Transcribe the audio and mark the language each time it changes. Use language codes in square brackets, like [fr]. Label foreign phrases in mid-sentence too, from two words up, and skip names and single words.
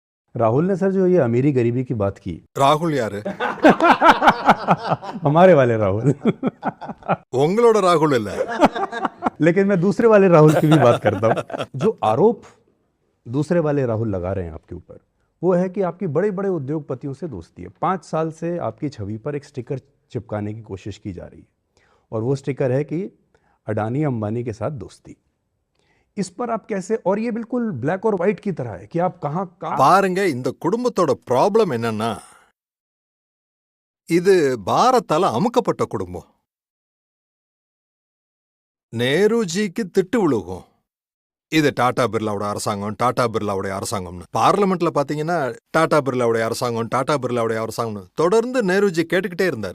[hi] राहुल ने सर जो ये अमीरी गरीबी की बात की, [ta] ராகுல் யாரு? [hi] हमारे वाले राहुल। [ta] உங்களோட ராகுல் இல்ல. [hi] लेकिन मैं दूसरे वाले राहुल की भी बात करता हूँ। जो आरोप दूसरे वाले राहुल लगा रहे हैं आपके ऊपर, वो है कि आपकी बड़े बड़े उद्योगपतियों से दोस्ती है। 5 साल से आपकी छवि पर एक स्टिकर चिपकाने की कोशिश की जा रही है, और वो स्टिकर है कि अडानी अंबानी के साथ दोस्ती। इस पर आप कैसे, और ये बिल्कुल ब्लैक और व्हाइट की तरह है कि आप कहाँ [ta] பாருங்க, இந்த குடும்பத்தோட ப்ராப்ளம் என்னன்னா, இது பாரத்தால அமுக்கப்பட்ட குடும்பம். நேருஜிக்கு திட்டு விழுகும். இது டாடா பிர்லாவோட அரசாங்கம், டாடா பிர்லாவுடைய அரசாங்கம்னு. பார்லிமெண்ட்ல பாத்தீங்கன்னா டாடா பிர்லாவுடைய அரசாங்கம், டாடா பிர்லாவுடைய அரசாங்கம்னு தொடர்ந்து நேருஜி கேட்டுக்கிட்டே இருந்தாரு.